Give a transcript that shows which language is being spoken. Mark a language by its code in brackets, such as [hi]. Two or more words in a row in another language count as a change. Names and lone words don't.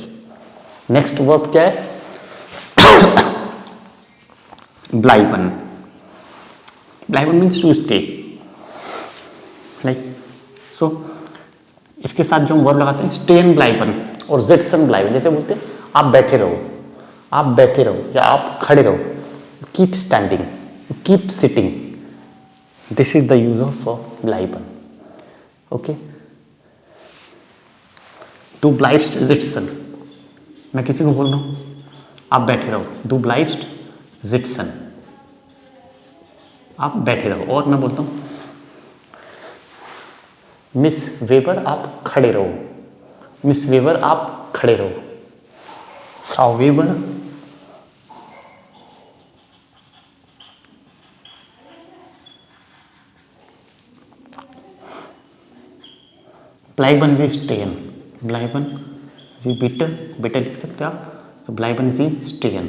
[hi] नेक्स्ट वर्ब क्या है, ब्लाइबन। ब्लाइबन [en] means to stay, like so [hi] इसके साथ जो हम वर्ब लगाते हैं [de] stehen bleiben [hi] और [de] sitzen bleiben. [hi] जैसे बोलते हैं आप बैठे रहो, आप बैठे रहो, या आप खड़े रहो, [en] Keep standing, keep sitting. This is the use of bleiben, okay. [de] Du bleibst sitzen, [hi] मैं किसी को बोल रहा हूँ आप बैठे रहो, [de] du bleibst sitzen, [hi] आप बैठे रहो। और मैं बोलता हूँ मिस वेबर आप खड़े रहो, मिस वेबर आप खड़े रहो, [de] Frau Weber bleiben Sie stehen, bleiben Sie bitte, bitte [hi] लिख सकते हो आप, तो [de] bleiben Sie stehen.